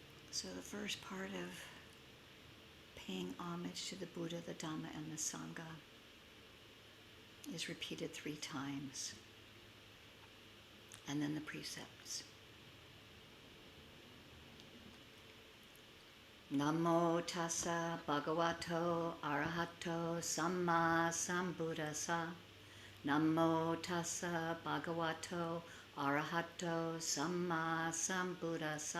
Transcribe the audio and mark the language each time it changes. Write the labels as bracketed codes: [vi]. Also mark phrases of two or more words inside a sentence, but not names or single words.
[en] So the first part of paying homage to the Buddha, the Dhamma, and the Sangha is repeated 3 times. And then the precepts. [pi] Namo tassa bhagavato arahato samma sambuddhassa. Namo tassa bhagavato arahato samma sambuddhassa.